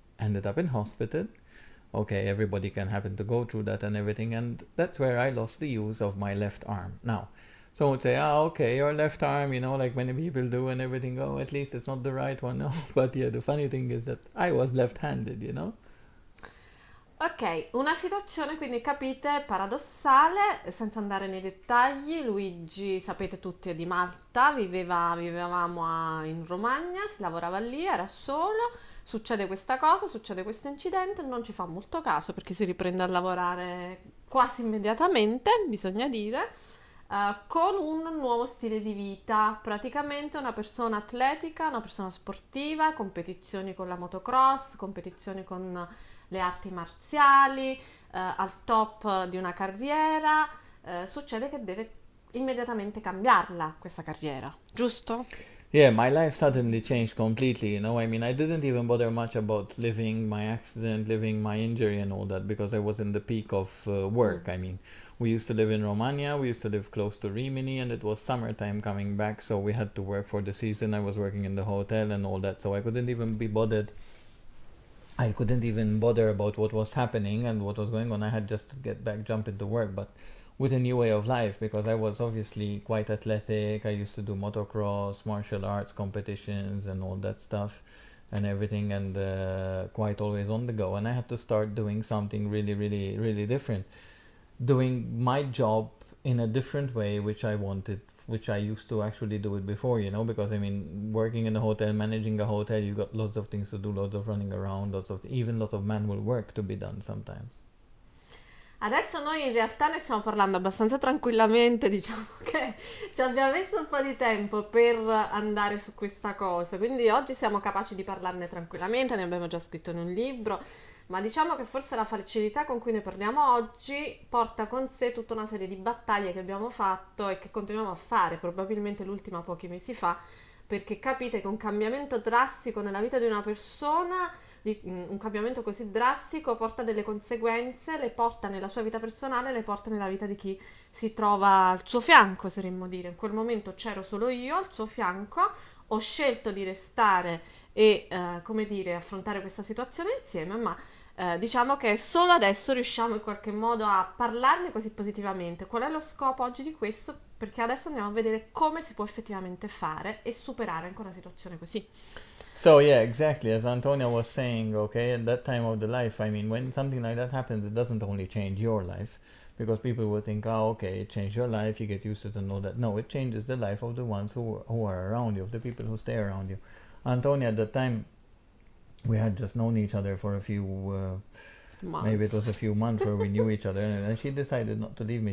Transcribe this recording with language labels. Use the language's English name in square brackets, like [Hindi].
[English] Ended up in hospital. Okay, everybody can happen to go through that and everything, and that's where I lost the use of my left arm. Now, someone would say, okay, your left arm, like many people do and everything. Oh, at least it's not the right one. No, but yeah, the funny thing is that I was left-handed. [Italian] Ok, una situazione quindi capite paradossale, senza andare nei dettagli. Luigi, sapete tutti, è di Malta, vivevamo in Romagna, si lavorava lì, era solo. Succede questa cosa, succede questo incidente, non ci fa molto caso perché si riprende a lavorare quasi immediatamente, bisogna dire, con un nuovo stile di vita, praticamente una persona atletica, una persona sportiva, competizioni con la motocross, competizioni con le arti marziali, al top di una carriera. Succede che deve immediatamente cambiarla questa carriera, giusto? [English] Yeah, my life suddenly changed completely. I mean, I didn't even bother much about living my accident, living my injury, and all that because I was in the peak of work. I mean, we used to live in Romania, we used to live close to Rimini, and it was summertime coming back, so we had to work for the season. I was working in the hotel and all that, so I couldn't even be bothered. I couldn't even bother about what was happening and what was going on. I had just to get back, jump into work, but with a new way of life because I was obviously quite athletic. I used to do motocross, martial arts competitions, and all that stuff and everything, and quite always on the go. And I had to start doing something really, really, really different, doing my job in a different way, which I wanted, which I used to actually do it before, because I mean, working in a hotel, managing a hotel, you got lots of things to do, lots of running around, even lots of manual work to be done sometimes. [Italian] Adesso noi in realtà ne stiamo parlando abbastanza tranquillamente, diciamo che ci abbiamo messo un po' di tempo per andare su questa cosa, quindi oggi siamo capaci di parlarne tranquillamente, ne abbiamo già scritto in un libro, ma diciamo che forse la facilità con cui ne parliamo oggi porta con sé tutta una serie di battaglie che abbiamo fatto e che continuiamo a fare, probabilmente l'ultima pochi mesi fa, perché capite che un cambiamento drastico nella vita di una persona un cambiamento così drastico porta delle conseguenze, le porta nella sua vita personale, le porta nella vita di chi si trova al suo fianco, saremmo dire. In quel momento c'ero solo io al suo fianco, ho scelto di restare e, come dire, affrontare questa situazione insieme, ma diciamo che solo adesso riusciamo in qualche modo a parlarne così positivamente. Qual è lo scopo oggi di questo? Perché adesso andiamo a vedere come si può effettivamente fare e superare anche una situazione così. [English] So yeah, exactly. As Antonia was saying, okay, at that time of the life, I mean, when something like that happens, it doesn't only change your life, because people would think, oh, okay, it changed your life, you get used to it and all that. No, it changes the life of the ones who are around you, of the people who stay around you. Antonia, at that time, we had just known each other for a few, maybe it was a few months where we knew each other, and she decided not to leave me.